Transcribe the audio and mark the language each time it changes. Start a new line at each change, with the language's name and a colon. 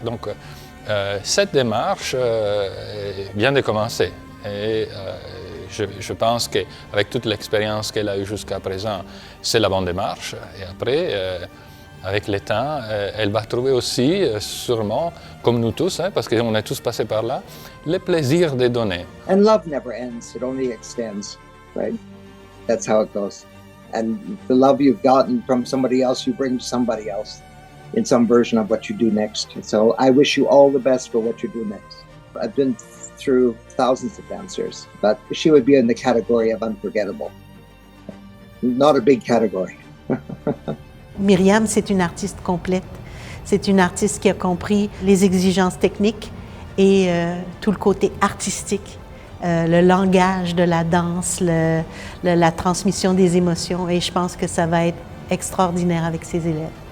French: Donc, cette démarche vient de commencer. Et je pense qu'avec toute l'expérience qu'elle a eue jusqu'à présent, c'est la bonne démarche. Et après, avec le temps, elle va trouver aussi, sûrement, comme nous tous, parce qu'on est tous passés par là, le plaisir de donner.
English: And love never ends, it only extends, right? That's how it goes. And the love you've gotten from somebody else, you bring to somebody else in some version of what you do next. So I wish you all the best for what you do next. I've been through thousands of dancers, but she would be in the category of unforgettable. Not a big category.
French: Myriam, c'est une artiste complète. C'est une artiste qui a compris les exigences techniques et tout le côté artistique, le langage de la danse, la transmission des émotions. Et je pense que ça va être extraordinaire avec ses élèves.